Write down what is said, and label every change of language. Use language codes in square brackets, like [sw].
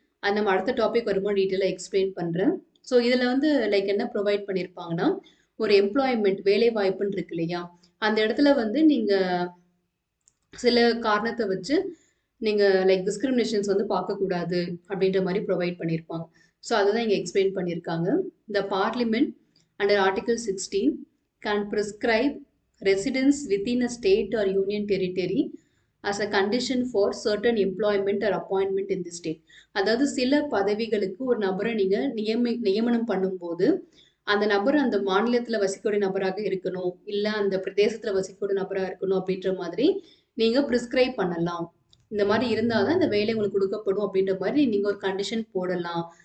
[ta] அது நம்ம அடுத்த டாபிக் வரும்போது டீட்டெயிலாக எக்ஸ்பிளைன் பண்ணுறேன். ஸோ இதில் வந்து லைக் என்ன ப்ரொவைட் பண்ணியிருப்பாங்கன்னா, ஒரு எம்ப்ளாய்மெண்ட் வேலை வாய்ப்புன்னு இருக்கு இல்லையா, அந்த இடத்துல வந்து நீங்கள் சில காரணத்தை வச்சு நீங்கள் லைக் டிஸ்கிரிமினேஷன்ஸ் வந்து பார்க்கக்கூடாது அப்படின்ற மாதிரி ப்ரொவைட் பண்ணியிருப்பாங்க. ஸோ அதுதான் இங்கே எக்ஸ்பிளைன் பண்ணியிருக்காங்க. [en] The parliament under article 16 can prescribe residence within a state or union territory as a condition for certain employment or appointment in the state. [ta] அதாவது சில பதவிகளுக்கு ஒரு நபரை நீங்க நியமனம் பண்ணும்போது அந்த நபர் அந்த மாநிலத்துல வசிக்கக்கூடிய நபராக இருக்கணும், இல்ல அந்த பிரதேசத்துல வசிக்கக்கூடிய நபராக இருக்கணும் அப்படின்ற மாதிரி நீங்க பிரிஸ்கிரைப் பண்ணலாம். இந்த மாதிரி இருந்தாதான் இந்த வேலை உங்களுக்கு கொடுக்கப்படும் அப்படின்ற மாதிரி நீங்க ஒரு கண்டிஷன் போடலாம்.